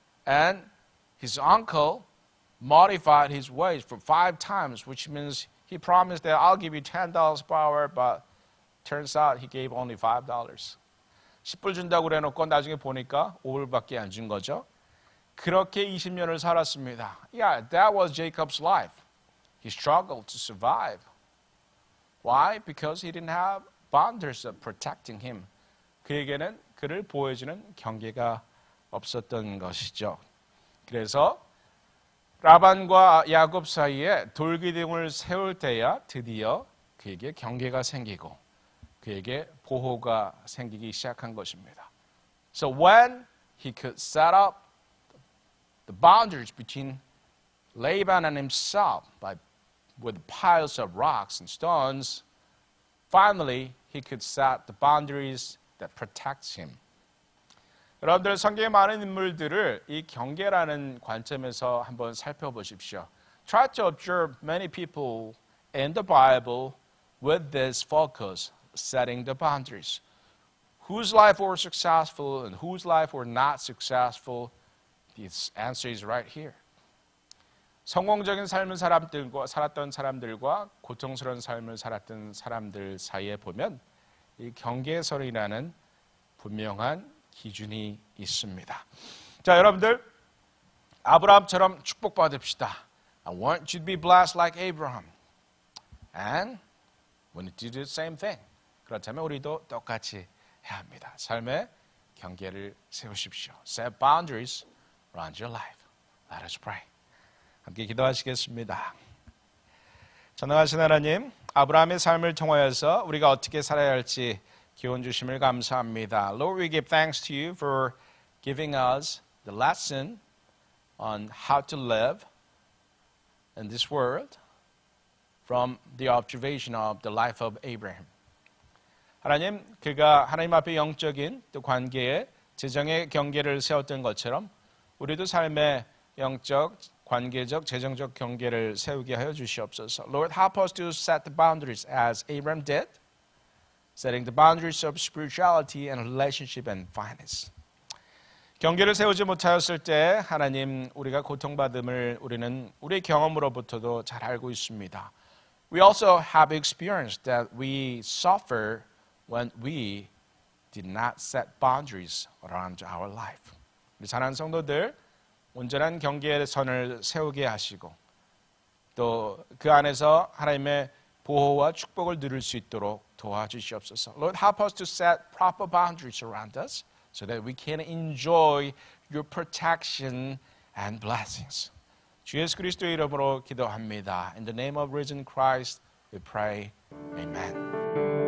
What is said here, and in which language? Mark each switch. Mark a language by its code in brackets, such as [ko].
[en] And his uncle modified his wage for 5 times, which means he promised that I'll give you $10 per hour, but turns out he gave only $5. [ko] 10불 준다고 그래놓고 나중에 보니까 5불밖에 안 준 거죠. 그렇게 20년을 살았습니다. [en] Yeah, that was Jacob's life. He struggled to survive. Why? Because he didn't have boundaries of protecting him. [ko] 그에게는 그를 보호해주는 경계가 없었던 것이죠. 그래서 라반과 야곱 사이에 돌기둥을 세울 때야 드디어 그에게 경계가 생기고 그에게 보호가 생기기 시작한 것입니다. [en] So when he could set up the boundaries between Laban and himself with piles of rocks and stones, finally he could set the boundaries that protects him. [ko] 여러분들 성경에 많은 인물들을 이 경계라는 관점에서 한번 살펴보십시오. [en] Try to observe many people in the Bible with this focus, setting the boundaries. Whose life were successful and whose life were not successful? The answer is right here. [ko] 성공적인 삶을 살았던 사람들과 고통스러운 삶을 살았던 사람들 사이에 보면 이 경계선이라는 분명한 기준이 있습니다. 자, 여러분들 아브라함처럼 축복받읍시다. [en] I want you to be blessed like Abraham. And we need to do the same thing. [ko] 그렇다면 우리도 똑같이 해야 합니다. 삶의 경계를 세우십시오. [en] Set boundaries around your life. Let us pray. [ko] 함께 기도하시겠습니다. 전능하신 하나님, 아브라함의 삶을 통하여서 우리가 어떻게 살아야 할지 기원 주심을 감사합니다. [en] Lord, we give thanks to you for giving us the lesson on how to live in this world from the observation of the life of Abraham. [ko] 하나님, 그가 하나님 앞에 영적인 또 관계에 재정의 경계를 세웠던 것처럼 우리도 삶의 영적, 관계적, 재정적 경계를 세우게 하여 주시옵소서. [en] Lord, help us to set the boundaries as Abraham did. Setting the boundaries of spirituality and relationship and finance. [ko] 경계를 세우지 못하였을 때 하나님 우리가 고통받음을 우리는 우리의 경험으로부터도 잘 알고 있습니다. [en] We also have experienced that we suffer when we did not set boundaries around our life. [ko] 우리 사랑하는 성도들 온전한 경계의 선을 세우게 하시고 또 그 안에서 하나님의 보호와 축복을 누릴 수 있도록 도와주시옵소서. [en] Lord, help us to set proper boundaries around us so that we can enjoy your protection and blessings. [ko] 주 예수 그리스도의 이름으로 기도합니다. [en] In the name of risen Christ, we pray. Amen.